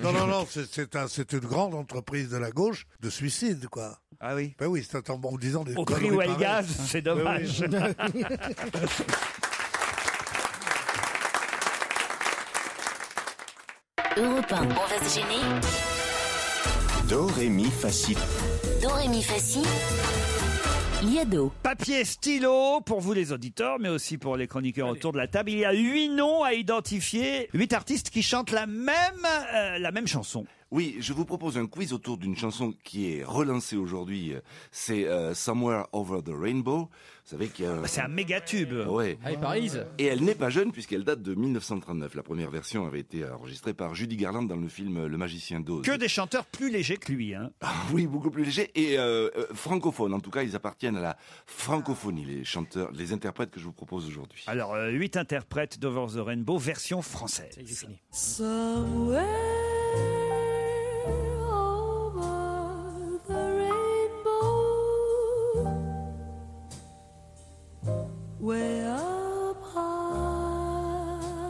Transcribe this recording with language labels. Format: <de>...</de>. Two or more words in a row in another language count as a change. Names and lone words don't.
<fr>Non, c'est une grande entreprise de la gauche de suicide, quoi. Ah oui. Ben oui, c'est en disant des Au prix conneries où elle pareilles. gaz, c'est dommage. Oui. Europe 1, on va se gêner. Do, ré, mi, fa, si. Do, ré, mi, fa, si. Liado. Papier, stylo, pour vous les auditeurs, mais aussi pour les chroniqueurs autour de la table. Il y a 8 noms à identifier, 8 artistes qui chantent la même chanson. Oui, je vous propose un quiz autour d'une chanson qui est relancée aujourd'hui. C'est Somewhere Over the Rainbow. Vous savez qu'il y a C'est un méga tube. Ouais. Ah, il Paris. Et elle n'est pas jeune puisqu'elle date de 1939. La première version avait été enregistrée par Judy Garland dans le film Le Magicien d'Oz. Que des chanteurs plus légers que lui. Hein. Oui, beaucoup plus légers et francophones. En tout cas, ils appartiennent à la francophonie, les chanteurs, les interprètes que je vous propose aujourd'hui. Alors, 8 interprètes d'Over the Rainbow, version française.</fr> <en>Somewhere over the rainbow, way up high.</en>